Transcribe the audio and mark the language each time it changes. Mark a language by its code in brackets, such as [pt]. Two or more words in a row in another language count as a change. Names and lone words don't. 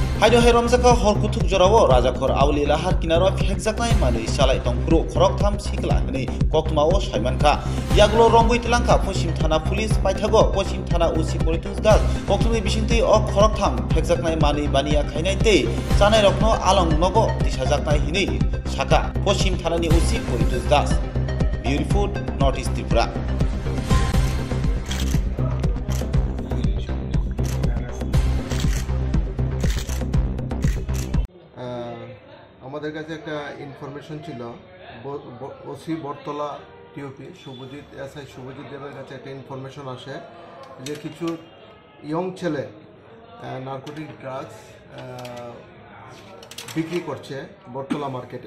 [trp] Haino hai romjaka hor kuthuk jorao rajakhor awli lahar kinaro phekjaknai manui salai tongphuru khoroktham sikla hini koktmao saimankha yagulo rongui tilangkha poschim thana police paithago poschim thana usi politus das koktmni bisingtui o khoroktham phekjaknai manui baniya khainai tei chanai rokno along nogo dishajaknai hini saka poschim thanani usi politus das beautiful North East Tripura [bn] আমাদের কাছে একটা ইনফরমেশন ছিল ওসি বটতলা টিওপি শুভজিৎ এসআই শুভজিৎ দেবের কাছে একটা ইনফরমেশন আসে যে কিছু ইয়ং ছেলে [en] narcotic drugs [bn] বিক্রি করছে বটতলা মার্কেটে।